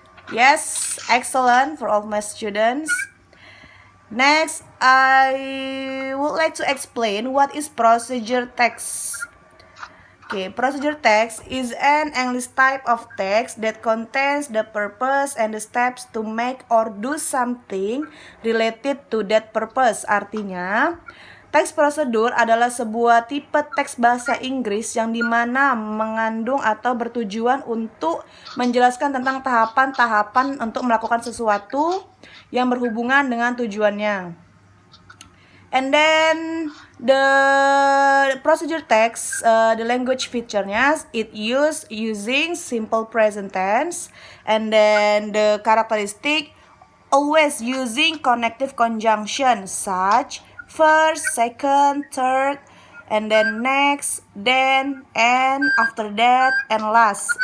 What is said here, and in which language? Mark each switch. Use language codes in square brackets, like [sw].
[en] Yes, excellent for all my students. Next, I would like to explain what is procedure text. Okay, procedure text is an English type of text that contains the purpose and the steps to make or do something related to that purpose. [id] Artinya, teks prosedur adalah sebuah tipe teks bahasa Inggris yang dimana mengandung atau bertujuan untuk menjelaskan tentang tahapan-tahapan untuk melakukan sesuatu yang berhubungan dengan tujuannya. [en] And then the procedure text, the language feature-nya, it using simple present tense, and then the characteristic always using connective conjunction such first, second, third, and then next, then, and, after that, and last.